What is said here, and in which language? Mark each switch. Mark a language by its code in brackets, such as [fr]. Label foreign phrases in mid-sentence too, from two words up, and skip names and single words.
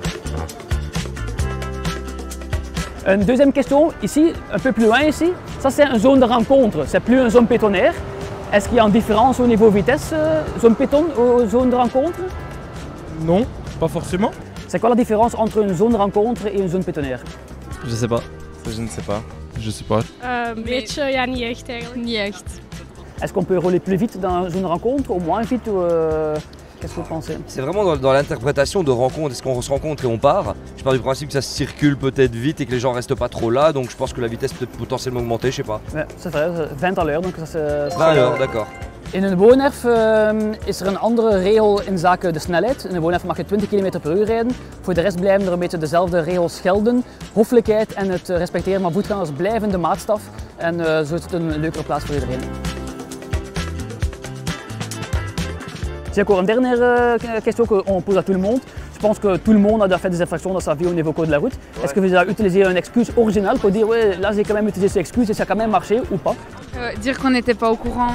[fr] Une deuxième question, ici, un peu plus loin ici, ça c'est une zone de rencontre, c'est plus une zone piétonnière. Est-ce qu'il y a une différence au niveau vitesse, zone piétonne ou zone de rencontre? Non, pas forcément. C'est quoi la différence entre une zone de rencontre et une zone piétonnière? Je sais pas. Ça, je ne sais pas. je sais pas. [nl] Beetje, ja, niet echt eigenlijk. Niet echt. [fr] Est-ce qu'on peut rouler plus vite dans une zone de rencontre ou moins vite ou qu'est-ce que vous pensez? C'est vraiment dans l'interprétation de rencontre. Est-ce qu'on se rencontre et on part? Je pars du principe que ça circule peut-être vite et que les gens restent pas trop là. Donc je pense que la vitesse peut potentiellement augmenter, je sais pas. Ja, c'est vrai, 20 à l'heure. Donc [nl] dat is, [fr] 20 à l'heure, d'accord. [nl] In een woonerf is er een andere regel in zaken de snelheid. In een woonerf mag je 20 km per uur rijden. Voor de rest blijven er een beetje dezelfde regels gelden. Hoffelijkheid en het respecteren van voetgangers blijven de maatstaf. En zo is het een leukere plaats voor iedereen. [fr] C'est encore une dernière question qu'on pose à tout le monde. Je pense que tout le monde a déjà fait des infractions dans sa vie au niveau code de la route. Ouais. Est-ce que vous avez utilisé une excuse originale pour dire ouais, là j'ai quand même utilisé cette excuse et ça a quand même marché ou pas? Dire qu'on n'était pas au courant.